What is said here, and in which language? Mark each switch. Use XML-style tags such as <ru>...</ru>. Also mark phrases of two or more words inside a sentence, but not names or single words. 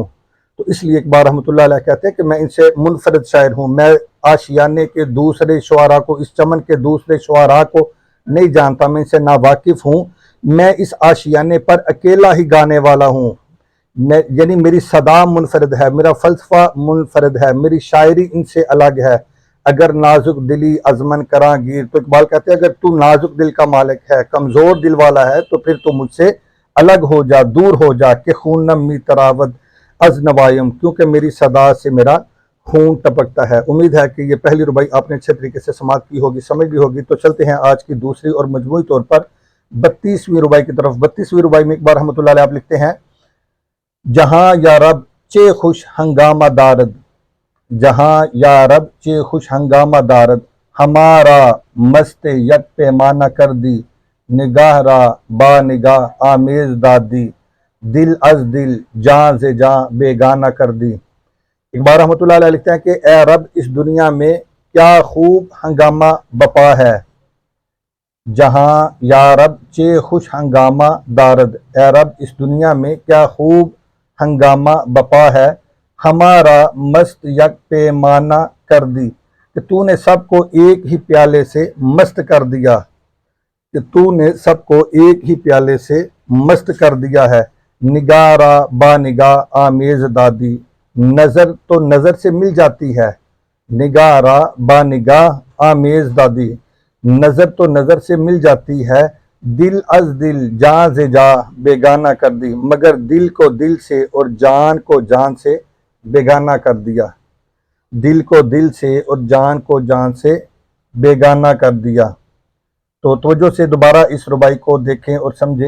<ur>تو اس لیے اقبال رحمۃ اللہ علیہ کہتے ہیں کہ میں ان سے منفرد شاعر ہوں، میں آشیانے کے دوسرے شعراء کو، اس چمن کے دوسرے شعراء کو نہیں جانتا، میں ان سے ناواقف ہوں، میں اس آشیانے پر اکیلا ہی گانے والا ہوں، یعنی میری صدا منفرد ہے، میرا فلسفہ منفرد ہے، میری شاعری ان سے الگ ہے۔</ur> <fa>اگر نازک دلی ازمن کراں گیر،</fa> <ur>تو اقبال کہتے ہیں اگر تو نازک دل کا مالک ہے، کمزور دل والا ہے، تو پھر تو مجھ سے الگ ہو جا، دور ہو جا،</ur> <fa>کہ خونم می تراود از نوائم،</fa> <ur>کیونکہ میری صدا سے میرا خون ٹپکتا ہے۔ امید ہے کہ یہ پہلی ربائی آپ نے اچھے طریقے سے سماعت کی ہوگی، سمجھ بھی ہوگی۔ تو چلتے ہیں آج کی دوسری اور مجموعی طور پر 32ویں ربائی کی طرف۔ 32ویں ربائی میں اقبال رحمۃ اللہ علیہ آپ لکھتے ہیں،</ur> <fa>جہاں یا رب چے خوش ہنگامہ دارد، جہاں یا رب چے خوش ہنگامہ دارد، ہمارا مست یک پیمانہ کر دی، نگاہ را با نگاہ آمیز دادی، دل از دل جاں سے جاں بیگانہ کر دی۔</fa> <ur>اقبال رحمۃ اللہ علیہ لکھتے ہیں کہ اے رب اس دنیا میں کیا خوب ہنگامہ بپا ہے،</ur> <fa>جہاں یا رب چے خوش ہنگامہ دارد،</fa> <ur>اے رب اس دنیا میں کیا خوب ہنگامہ بپا ہے،</ur> <fa>ہمارا مست یک پیمانہ کر دی،</fa> <ur>کہ تو نے سب کو ایک ہی پیالے سے مست کر دیا، کہ تو نے سب کو ایک ہی پیالے سے مست کر دیا ہے۔</ur> <fa>نگاہ را با نگاہ آمیز دادی،</fa> <ur>نظر تو نظر سے مل جاتی ہے،</ur> <fa>نگاہ را با نگاہ آمیز دادی،</fa> <ur>نظر تو نظر سے مل جاتی ہے،</ur> <fa>دل از دل جاں سے جاں بیگانہ کر دی،</fa> <ur>مگر دل کو دل سے اور جان کو جان سے بیگانہ کر دیا، دل کو دل سے اور جان کو جان سے بیگانہ کر دیا۔ تو توجہ سے دوبارہ اس ربائی کو دیکھیں اور سمجھیں۔</ur>